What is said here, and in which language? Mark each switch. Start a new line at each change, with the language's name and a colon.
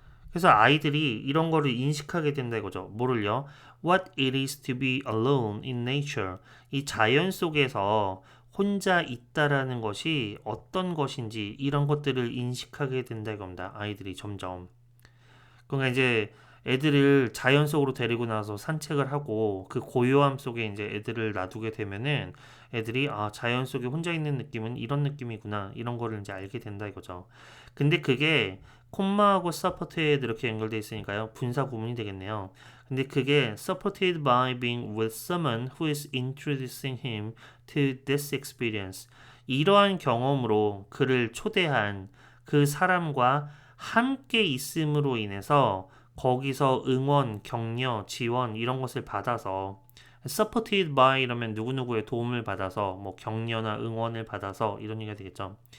Korean: 그래서 아이들이 이런 거를 인식하게 된다 이거죠. 뭐를요?
English: What it is to be alone in nature.
Korean: 이 자연 속에서 혼자 있다라는 것이 어떤 것인지 이런 것들을 인식하게 된다 이겁니다. 아이들이 점점. 그러니까 이제 애들을 자연 속으로 데리고 나서 산책을 하고 그 고요함 속에 이제 애들을 놔두게 되면은 애들이 아 자연 속에 혼자 있는 느낌은 이런 느낌이구나 이런 거를 이제 알게 된다 이거죠. 근데 그게 콤마하고 support에 이렇게 연결돼 있으니까요 분사 구문이 되겠네요. 근데 그게
English: supported by being with someone who is introducing him to this experience.
Korean: 이러한 경험으로 그를 초대한 그 사람과 함께 있음으로 인해서 거기서 응원, 격려, 지원 이런 것을 받아서 supported by 이러면 누구누구의 도움을 받아서 뭐 격려나 응원을 받아서 이런 얘기가 되겠죠.